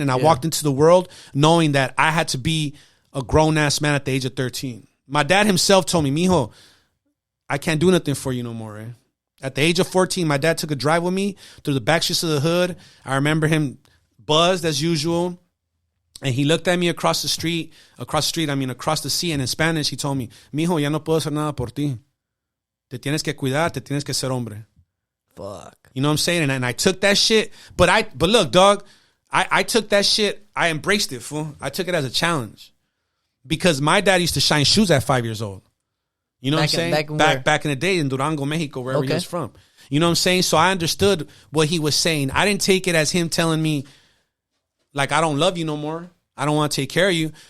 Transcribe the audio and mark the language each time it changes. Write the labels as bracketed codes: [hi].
[en] And I walked into the world knowing that I had to be a grown-ass man at the age of 13. My dad himself told me, mijo, I can't do nothing for you no more, eh? At the age of 14, my dad took a drive with me through the back streets of the hood. I remember him buzzed as usual. And he looked at me across the sea. And in Spanish, he told me, [es] mijo, ya no puedo hacer nada por ti. Te tienes que cuidar, te tienes que ser hombre. [en] Fuck. You know what I'm saying? And I took that shit. But look, dog, I took that shit. I embraced it, fool. I took it as a challenge. Because my dad used to shine shoes at 5 years old. You know what I'm saying? Back in the day in Durango, Mexico, wherever he was from. You know what I'm saying? So I understood what he was saying. I didn't take it as him telling me, like, I don't love you no more. I don't want to take care of you.